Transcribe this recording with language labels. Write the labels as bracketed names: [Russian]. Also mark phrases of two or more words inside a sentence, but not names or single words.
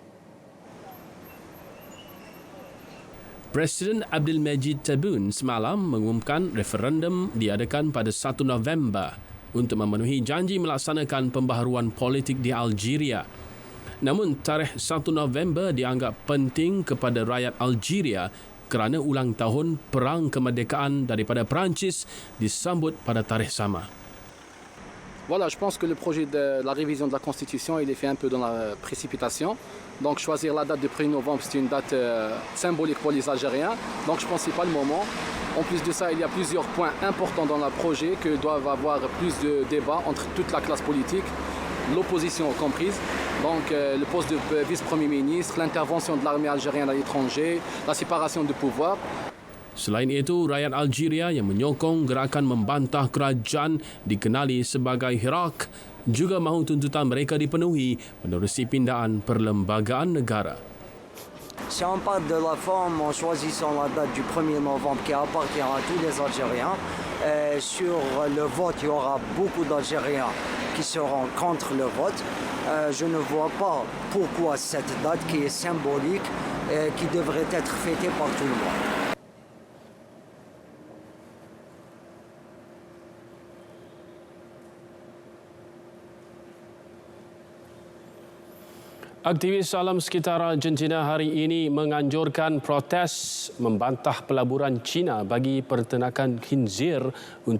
[Malay] Presiden Abdelmajid Tebboune semalam mengumumkan referendum diadakan pada 1 November untuk memenuhi janji melaksanakan pembaharuan politik di Algeria. Namun tarikh 1 November dianggap penting kepada rakyat Algeria kerana ulang tahun Perang Kemerdekaan daripada Perancis disambut pada tarikh sama. [French] Voilà, je pense que le projet de la révision de la Constitution, il est fait un peu dans la précipitation. Donc choisir la date du 1er novembre, c'est une date symbolique pour les Algériens. Donc je pense que ce n'est pas le moment. En plus de ça, il y a plusieurs points importants dans le projet que doivent avoir plus de débats entre toute la classe politique, l'opposition comprise. Donc le poste de vice-premier ministre, l'intervention de l'armée algérienne à l'étranger, la séparation de pouvoir. [Malay] Selain itu, rakyat Algeria yang menyokong gerakan membantah kerajaan dikenali sebagai Hirak juga mahu tuntutan mereka dipenuhi menerusi pindaan perlembagaan negara. [French] Si on parle de la forme en choisissant la date du 1er novembre qui appartient à tous les Algériens, sur le vote, il y aura beaucoup d'Algériens qui seront contre le vote. Je ne vois pas pourquoi cette date qui est symbolique, qui devrait être fêtée par tout le monde. [Malay] Aktivis alam sekitar Argentina hari ini menganjurkan protes membantah pelaburan China bagi pertenakan khinzir untuk ekspor.